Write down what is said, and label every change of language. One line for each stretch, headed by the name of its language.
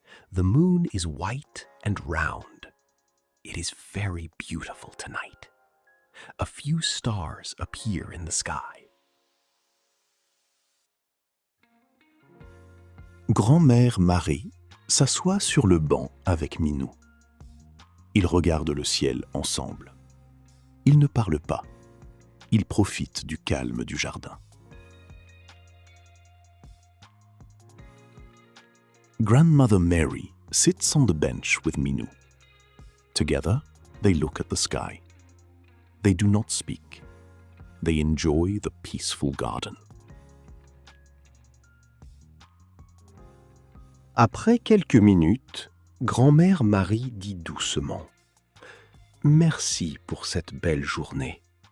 English: The moon is white and round. It is very beautiful tonight. A few stars appear in the sky.
French: Grand-mère Marie s'assoit sur le banc avec Minou. Ils regardent le ciel ensemble. Ils ne parlent pas. Ils profitent du calme du jardin.
English: Grandmother Mary sits on the bench with Minou. Together, they look at the sky. They do not speak. They enjoy the peaceful garden.
French: Après quelques minutes, Grand-mère Marie dit doucement « Merci pour cette belle journée.